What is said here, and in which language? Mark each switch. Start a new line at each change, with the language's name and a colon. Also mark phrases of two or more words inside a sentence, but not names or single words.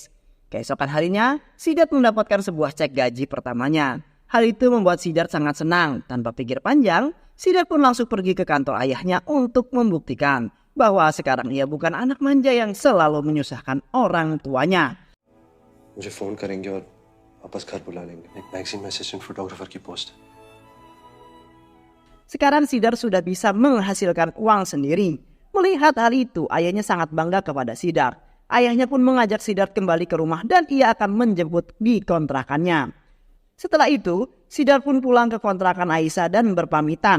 Indonesian: Keesokan harinya, Siddharth mendapatkan sebuah cek gaji pertamanya. Hal itu membuat Siddharth sangat senang. Tanpa pikir panjang, Siddharth pun langsung pergi ke kantor ayahnya untuk membuktikan bahwa sekarang ia bukan anak manja yang selalu menyusahkan orang tuanya.
Hindi: मुझे फोन करेंगे और वापस घर बुला लेंगे. एक मैगजीन में
English: assistant photographer
Hindi: की पोस्ट.
Indonesian: Sekarang Siddharth sudah bisa menghasilkan uang sendiri. Melihat hal itu, ayahnya sangat bangga kepada Siddharth. Ayahnya pun mengajak Siddharth kembali ke rumah dan ia akan menjemput di kontrakannya. Setelah itu, Siddharth pun pulang ke kontrakan Aisyah dan berpamitan.